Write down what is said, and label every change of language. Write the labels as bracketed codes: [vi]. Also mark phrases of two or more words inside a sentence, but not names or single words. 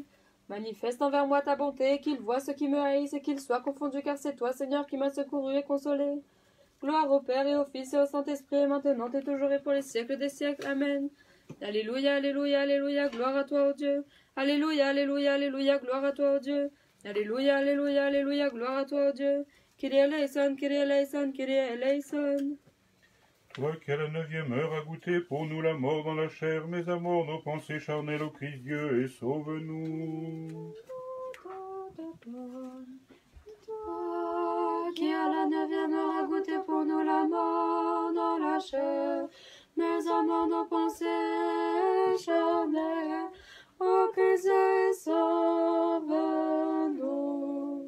[fr] Manifeste envers moi ta bonté, et qu'ils voient ceux qui me haïssent, et qu'ils soient confondus, car c'est toi, Seigneur, qui m'as secouru et consolé. Gloire au Père et au Fils et au Saint-Esprit, maintenant et toujours et pour les siècles des siècles. Amen. Alléluia, alléluia, alléluia, gloire à toi, ô Dieu. Alléluia, alléluia, alléluia, gloire à toi, ô Dieu. Alléluia, alléluia, alléluia, gloire à toi, ô Dieu. [el] Kyrie eleison, Kyrie eleison, Kyrie eleison. [fr] Toi qui à la 9e heure a goûté pour nous la mort dans la chair, mais à mort nos pensées charnelles au Christ Dieu, et sauve-nous. Toi qui à la 9e heure a goûté pour nous la mort dans la chair, mais à mort nos pensées charnelles, ô Christ Dieu, sauve-nous.